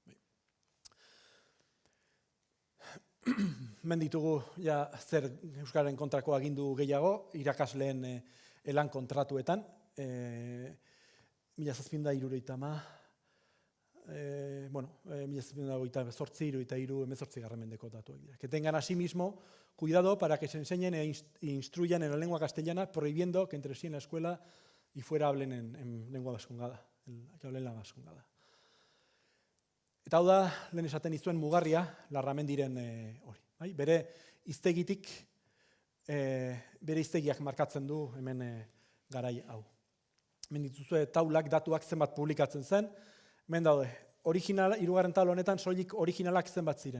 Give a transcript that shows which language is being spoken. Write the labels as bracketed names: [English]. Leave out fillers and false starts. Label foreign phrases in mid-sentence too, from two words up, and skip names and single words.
[Basque] Hemen ditugu zer euskararen kontrako agindu gehiago, irakasleen elan kontratuetan, 1770, 1788 mendeko datuak dira. [Spanish] Que tengan asimismo cuidado para que se enseñen e instruyan en la lengua castellana, prohibiendo que entre sí en la escuela y fuera hablen en lengua vascongada, que hablen la vascongada. [Basque] Eta hau da, lehen esaten izuen mugarria, Larramendiren hori. Bere hiztegitik, bere hiztegiak markatzen du hemen garai hau. Hemen dituzue taulak, datuak zenbat publikatzen zen, hemen daude, hirugarren taula honetan soilik originalak zenbat ziren.